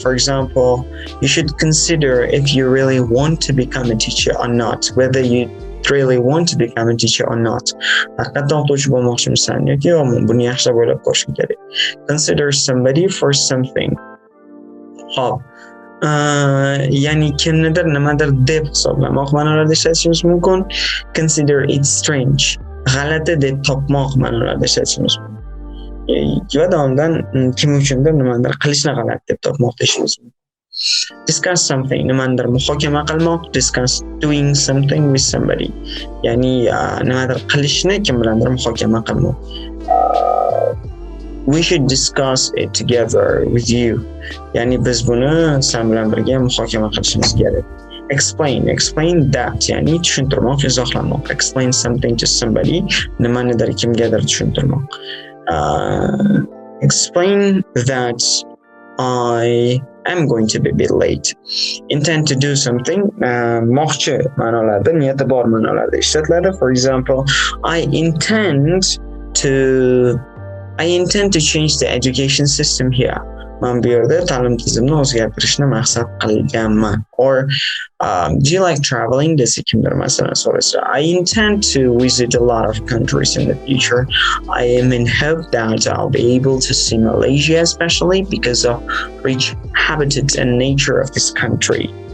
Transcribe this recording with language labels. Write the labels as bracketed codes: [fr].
[en] For example, you should consider if you really want to become a teacher or not, whether you really want to become a teacher or not. [uz] Haqiqatdan o'qituvchi bo'lmoqchimisan yoki yo'qmi? Buni yaxshilab o'ylab ko'rishing kerak. [en] Consider somebody for something. [uz] Hop. Ya'ni kimnidir nimadir deb hisoblamoq ma'nolarida ishlatishimiz mumkin. [en] Consider it strange. [uz] G'alati deb topmoq ma'nolarida ishlatishimiz mumkin. Va davomdan kim uchundir nimadir qilishni g'alati deb topmoq deyishimiz mumkin. [en] Discuss something, [uz] nimadir muhokama qilmoq. [en] Discuss doing something with somebody. [uz] Ya'ni nimadir qilishni kim bilandir muhokama qilmoq. [en] We should discuss it together with you. [uz] Ya'ni biz buni sen bilan birga muhokama qilishimiz kerak. [en] Explain that, [uz] ya'ni tushuntirmoq, izohlamoq. [en] Explain something to somebody, [uz] nimanidir kimgadir tushuntirmoq. [en] Explain that I am going to be a bit late. Intend to do something, [uz] moqchi ma'nolarda, niyati bor ma'nolarda ishlatiladi. [en] For example, I intend to change the education system here. [uz] Men bu yerda ta'lim tizimini o'zgartirishni maqsad qilganman. [en] Or do you like traveling? [uz] Desa kimdir masalan so'rasa, [en] I intend to visit a lot of countries in the future. I am in hope that I'll be able to see Malaysia, especially because of rich habitat and nature of this country.